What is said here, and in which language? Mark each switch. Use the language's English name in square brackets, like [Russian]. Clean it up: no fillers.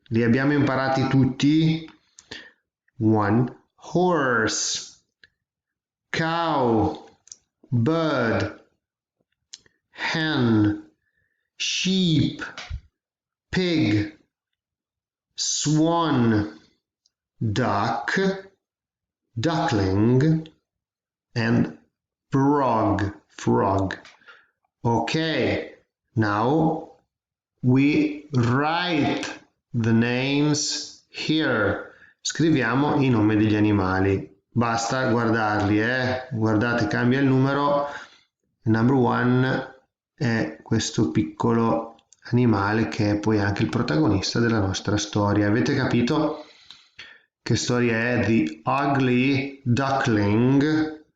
[Italian] Li abbiamo imparati tutti? [English] 1 horse, cow, bird, hen, sheep, pig, swan, duck, duckling, and frog. Okay, now we write the names here. [Italian] Scriviamo i nomi degli animali. Basta guardarli, Guardate, cambia il numero. [English] Number 1 [Italian] è questo piccolo animale che è poi anche il protagonista della nostra storia. Avete capito che storia è? The Ugly Duckling.